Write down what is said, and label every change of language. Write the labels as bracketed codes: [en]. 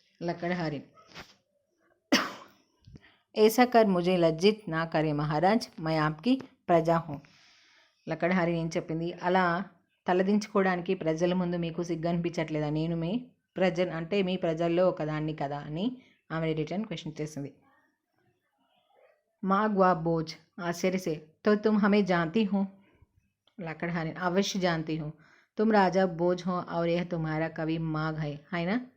[hi] లక్కడహారి ऐसा कर मुझे लज्जित ना करे महाराज, मैं आपकी प्रजा हूँ. [te] లక్కడహారి ఏం చెప్పింది, అలా తలదించుకోవడానికి ప్రజల ముందు మీకు సిగ్గు అనిపించట్లేదా, నేను మీ ప్రజల్లో ఒకదాన్ని కదా అని ఆమె రిటర్న్ క్వశ్చన్ చేసింది. [hi] मागवा बोझ आश्चर्य से, तो तुम हमें जानती हो? लकड़हारी अवश्य जानती हूँ, तुम राजा बोझ हो और यह तुम्हारा कवि माघ है ना?